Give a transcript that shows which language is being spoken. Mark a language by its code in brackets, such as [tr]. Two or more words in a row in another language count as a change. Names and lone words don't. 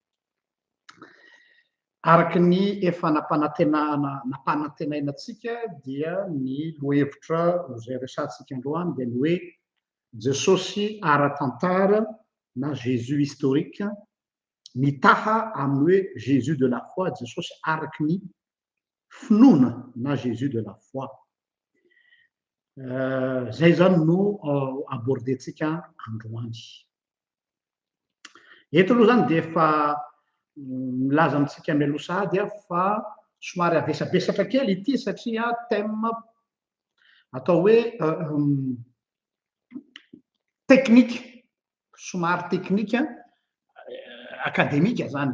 [mg] Araka ny efa nampanantenainantsika dia ny lohevitra izay resantsika androany dia ny hoe Jesosy ara-tantara na [fr] Jésus historique [mg] mitaha amin'ny hoe [fr] Jésus de la foi, [mg] Jesosy araky ny finoana na [fr] Jésus de la foi. [mg] Zay zany no abordentsika androany. Eto aloha zany dia efa milaza amintsika mialoha sahady fa somary avesabesatra kely ity satria thème atao hoe technique, somary [fr] technique académique [mg] zany.